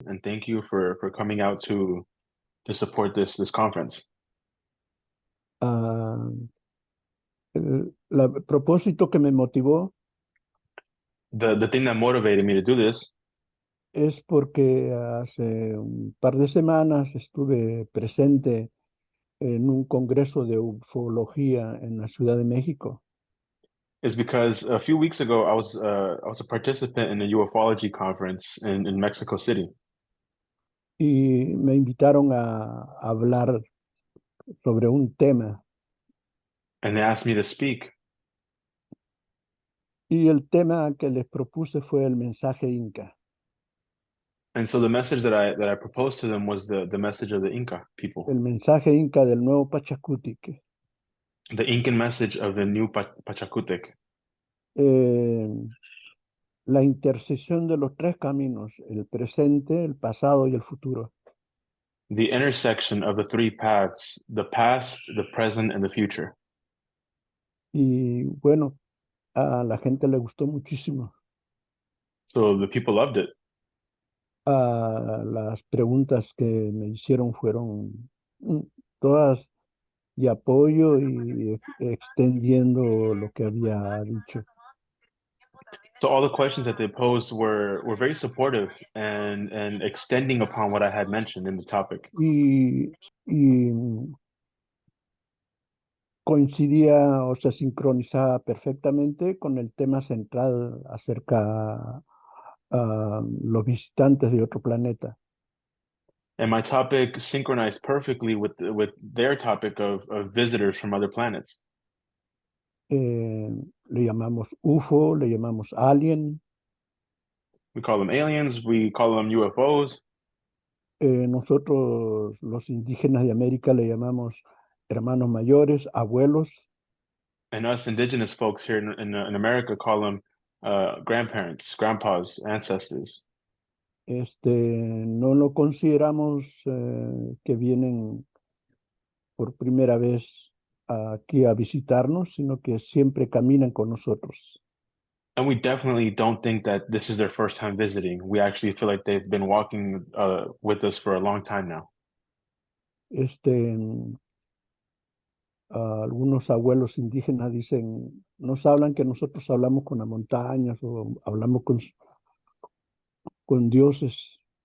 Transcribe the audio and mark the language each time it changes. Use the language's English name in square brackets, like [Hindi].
[English] and thank you for coming out to support this conference. [Spanish] Ah, el propósito que me motivó [English] The thing that motivated me to do this [Spanish] es porque hace un par de semanas estuve presente en un congreso de ufología en la Ciudad de México [English] is because a few weeks ago I was a participant in a ufology conference in Mexico City, [Spanish] y me invitaron a hablar sobre un tema. [English] and they asked me to speak. [Spanish] Y el tema que les propuse fue el mensaje Inca, [English] And so the message that I proposed to them was the message of the Inca people, [Spanish] el mensaje Inca del Nuevo Pachakutiq. [English] the Incan message of the New Pachakutiq, [Spanish] Eh, la intersección de los tres caminos, el presente, el pasado y el futuro. [English] the intersection of the three paths, the past, the present, and the future. [Spanish] Y bueno, a la gente le gustó muchísimo. [English] So the people loved it. [Spanish] Las preguntas que me hicieron fueron todas de apoyo y extendiendo lo que había dicho. [English] So all the questions that they posed were very supportive and extending upon what I had mentioned in the topic. [Spanish] Y coincidía o se sincronizaba perfectamente con el tema central acerca los visitantes de otro planeta. [English] And my topic synchronized perfectly with their topic of visitors from other planets. [Spanish] Le llamamos UFO, le llamamos alien. [English] We call them aliens, we call them UFOs, [Spanish] Nosotros, los indígenas de América, le llamamos hermanos mayores, abuelos. [English] and us indigenous folks here in America call them grandparents, grandpas, ancestors. [Spanish] No lo consideramos que vienen por primera vez aquí a visitarnos, sino que siempre caminan con nosotros. [English] And we definitely don't think that this is their first time visiting. We actually feel like they've been walking with us for a long time now. [Spanish] Este, Algunos abuelos indígenas dicen, nos hablan que nosotros hablamos con las montañas o hablamos con dioses.